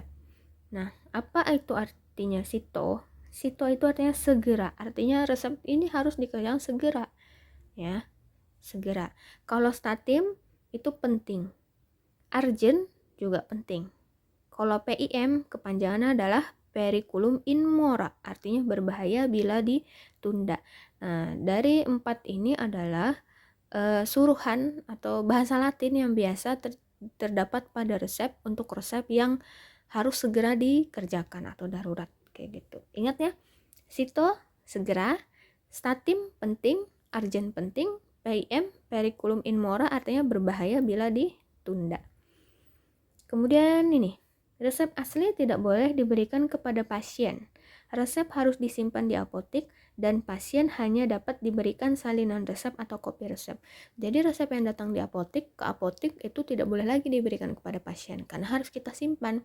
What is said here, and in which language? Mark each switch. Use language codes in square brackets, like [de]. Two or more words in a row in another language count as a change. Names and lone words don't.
[id] Nah, apa itu artinya sito? Sito itu artinya segera, artinya resep ini harus dikerjakan segera, ya, segera. Kalau statim itu penting, argen juga penting. Kalau PIM kepanjangannya adalah [la] periculum in mora, [id] artinya berbahaya bila ditunda. Nah, dari 4 ini adalah suruhan atau bahasa Latin yang biasa terdapat pada resep untuk resep yang harus segera dikerjakan atau darurat kayak gitu. Ingat ya, sito segera, statim penting, argen penting, PIM [la] periculum in mora [id] artinya berbahaya bila ditunda. Kemudian ini, resep asli tidak boleh diberikan kepada pasien. Resep harus disimpan di apotik dan pasien hanya dapat diberikan salinan resep atau kopi resep. Jadi resep yang datang di apotik ke apotik itu tidak boleh lagi diberikan kepada pasien karena harus kita simpan.